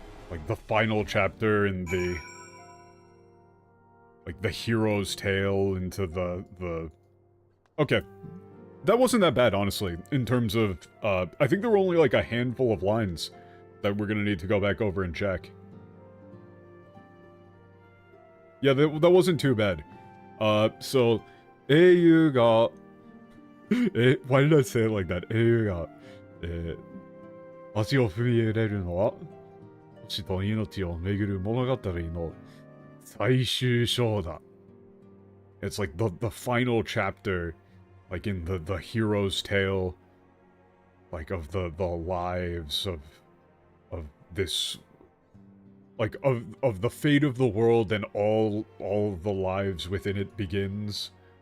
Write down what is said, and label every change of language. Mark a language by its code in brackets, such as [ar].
[en] Like the final chapter in the like the hero's tale into the okay, that wasn't that bad, honestly, in terms of I think there were only like a handful of lines that we're gonna need to go back over and check. Yeah, that wasn't too bad. So [ja] Eiyu ga [en] why did I say it like that? [ja] Eiyu ga 足を踏み入れるのは星と命を巡る物語の最終章だ. [en] It's like the final chapter, like in the hero's tale, like of the lives of this, like of the fate of the world and all the lives within it begins.